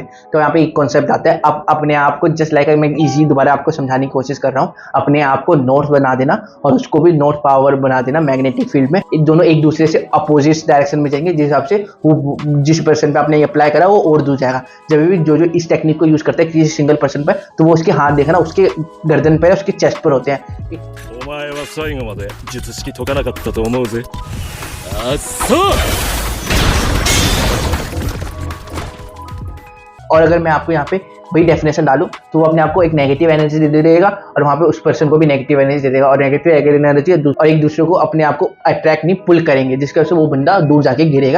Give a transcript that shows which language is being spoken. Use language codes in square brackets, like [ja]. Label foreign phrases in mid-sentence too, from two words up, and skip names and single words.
[hi] तो यहाँ पे एक कॉन्सेप्ट आता है, आप अपने आप को [en] just like [hi] मैं इजी दोबारा आपको समझाने की कोशिश कर रहा हूँ, अपने आप को नॉर्थ बना देना और उसको भी [en] north power [hi] बना देना [en] magnetic field [hi] में। दोनों एक दूसरे से [en] opposite direction [hi] में जाएंगे, जिस हिसाब से वो जिस पर्सन पे आपने अप्लाई करा वो और दूर जाएगा। जब भी जो इस टेक्निक को यूज करते हैं किसी [en] single person [hi] पर, तो वो उसके हाथ देखना उसके गर्दन पर, उसके चेस्ट पर होते हैं। [ja] お前は最後まで術式解かなかったと思うぜ。あっそう。 [hi] और अगर मैं आपको यहाँ पे वही डेफिनेशन डालूं तो वो अपने आप को एक [en] negative energy [hi] दे देगा, और वहाँ पे उस पर्सन को भी [en] negative energy [hi] दे देगा, और [en] negative energy [hi] और एक दूसरे को अपने आप को अट्रैक्ट नहीं पुल करेंगे, जिसकी वजह से वो बंदा दूर जाके गिरेगा।